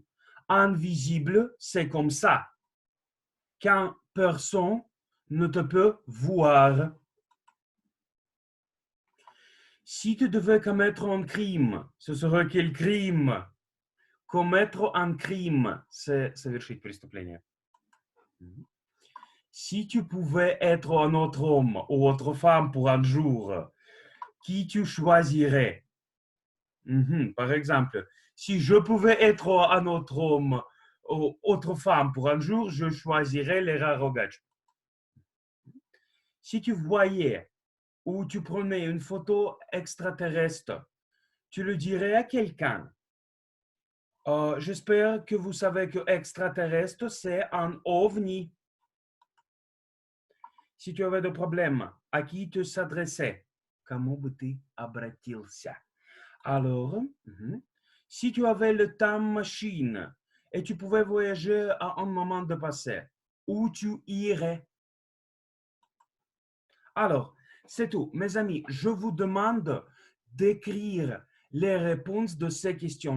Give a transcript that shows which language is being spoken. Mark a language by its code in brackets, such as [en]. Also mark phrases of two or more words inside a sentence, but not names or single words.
[fr] Invisible, c'est comme ça. Quand personne ne te peut voir. Si tu devais commettre un crime, ce serait quel crime? Commettre un crime, c'est [ru] совершить преступление. [fr] Si tu pouvais être un autre homme ou autre femme pour un jour, qui tu choisirais? Par exemple, si je pouvais être un autre homme ou autre femme pour un jour, je choisirais Lera Rogac. Si tu voyais ou tu prenais une photo extraterrestre, tu le dirais à quelqu'un. J'espère que vous savez que extraterrestre, c'est un ovni. Si tu avais des problèmes, à qui te s'adressais? [ru] Кому бы ты обратился? [fr] Alors, si tu avais le temps machine et tu pouvais voyager à un moment de passé, où tu irais? Alors, c'est tout. Mes amis, je vous demande d'écrire les réponses de ces questions.